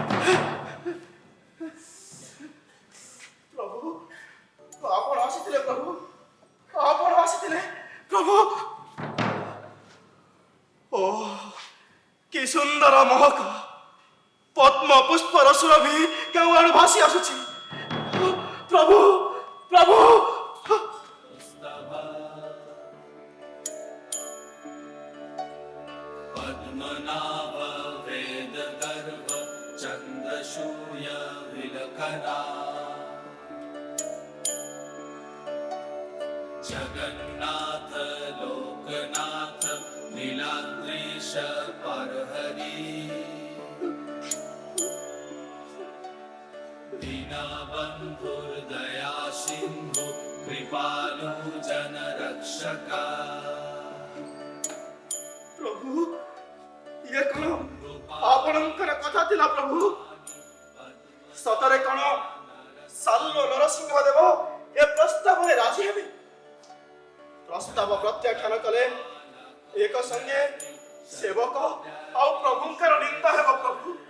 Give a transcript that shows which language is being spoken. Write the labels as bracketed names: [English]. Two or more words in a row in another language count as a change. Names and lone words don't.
[Odia] ପ୍ରଭୁ, ଆପଣ ଆସିଥିଲେ ପ୍ରଭୁ, ଆପଣ ଆସିଥିଲେ ପ୍ରଭୁ। ଓ କି ସୁନ୍ଦର ମହକ! ପଦ୍ମ ପୁଷ୍ପର ସୁରଭି କେଉଁ ଆଡୁ ଭାସି ଆସୁଛି। ପ୍ରଭୁ, ପ୍ରଭୁ! [Sanskrit] पद्मनाभ वेद गर्भ चंद्रशूय विलखना जगन्नाथ लोकनाथ नीलाद्रीश परहरि दीनबन्धुर्दया सिन्धु कृपालु जन रक्षका। [Odia] ପ୍ରଭୁ, ଇଏ କଣ ଆପଣଙ୍କର କଥା ଥିଲା ପ୍ରଭୁ? ସତରେ କଣ ସାଲ୍ବ ନରସିଂହ ଦେବ ଏ ପ୍ରସ୍ତାବରେ ରାଜି ହେବେ? ପ୍ରସ୍ତାବ ପ୍ରତ୍ୟାଖ୍ୟାନ କଲେ ଏକ ସଙ୍ଗେ ସେବକ ଆଉ ପ୍ରଭୁଙ୍କର ନିନ୍ଦା ହେବ ପ୍ରଭୁ।